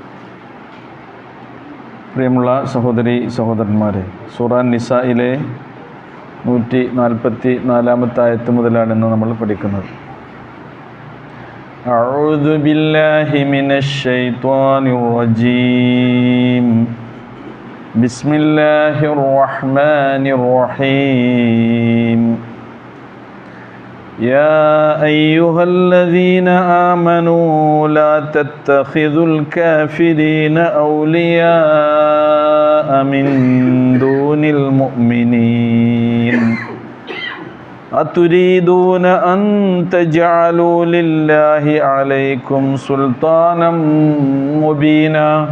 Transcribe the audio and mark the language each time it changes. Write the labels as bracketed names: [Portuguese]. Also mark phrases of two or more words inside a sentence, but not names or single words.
[Malayalam] പ്രിയമുള്ള സഹോദരി സഹോദരന്മാരെ, സൂറ നിസായിലെ 144-ാമത്തെ ആയത്ത് മുതലാണ് ഇന്ന് നമ്മൾ പഠിക്കുന്നത്. [Arabic] أعوذ بالله من الشيطان الرجيم. بسم الله الرحمن الرحيم. يا أيها الذين آمنوا لا تتخذوا الكافرين أولياء من دون المؤمنين أتريدون أن تجعلوا لله عليكم سلطانا مبينا